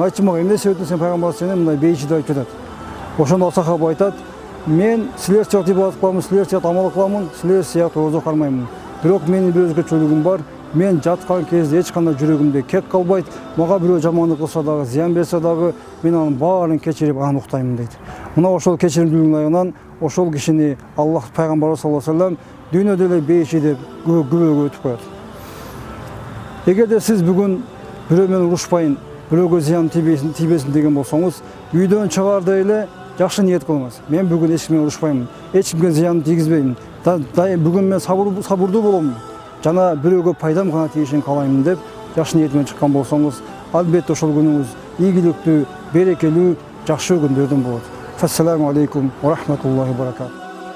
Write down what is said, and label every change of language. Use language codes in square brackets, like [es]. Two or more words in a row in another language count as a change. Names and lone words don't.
[ky] Айтчы мага, эмне себептен сен пайгамбар сени мындай бейчи деп айтып жатат?" Ошондо сахаба айтат: "Мен силер сыяктуу ибадат кыламын, силер сыяктуу амал кыламын, силер сыяктуу орозо кармаймын. Бирок менин бир өзгөчөлүгүм бар. Мен жаткан кезде эч кандай жүрөгүмдө кек калбайт. Мага бирөө жамандык кылса дагы, зыян берсе дагы, мен анын баарын кечирип, анан уктаймын" дейт. Мына ошол кечиримдүүлүктүн айынан ошол кишини Аллах пайгамбарыбыз [ar] صلى الله عليه وسلم [ky] дүйнөдө эле бейчи деп күбөгө өтүп коет. Эгерде сиз бүгүн бирөө менен урушпайын, бирөөгө зыян тийбесин деген болсоңуз, үйдөн чыгаарда эле жакшы ниет кылыңыз. Мен бүгүн эч ким менен урушпаймын, эч кимге зыян тийгизбеймин. Бүгүн мен сабырдуу болом. Жана бирөөгө пайдам гана тийишин каалаймын деп жакшы ниет менен чыккан болсоңуз, албетте ошол күнүңүз ийгиликтүү, берекелүү, жакшы күндөрдөн болот. [ar] السلام عليكم ورحمة الله وبركاته.